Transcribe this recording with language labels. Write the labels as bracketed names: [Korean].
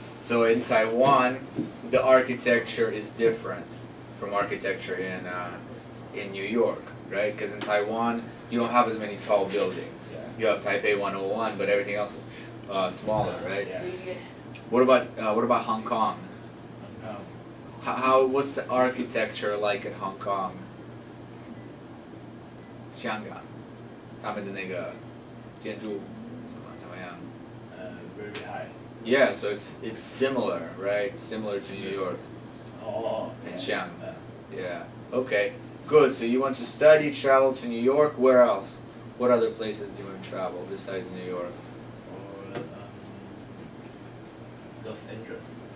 [English] So in Taiwan, the architecture is different from architecture in New York, right? Because in Taiwan, you don't have as many tall buildings. Yeah. You have Taipei 101, but everything else is smaller, right? Yeah. What about Hong Kong? Hong How what's the architecture like in Hong Kong? [Chinese] 香港，他们的那个建筑怎么样？ [English] Very high. Yeah, so it's similar, right? Similar to New York Oh. and Chiang. Yeah. Okay. Good. So you want to study, travel to New York. Where else? What other places do you want to travel besides New York? Or Los Angeles.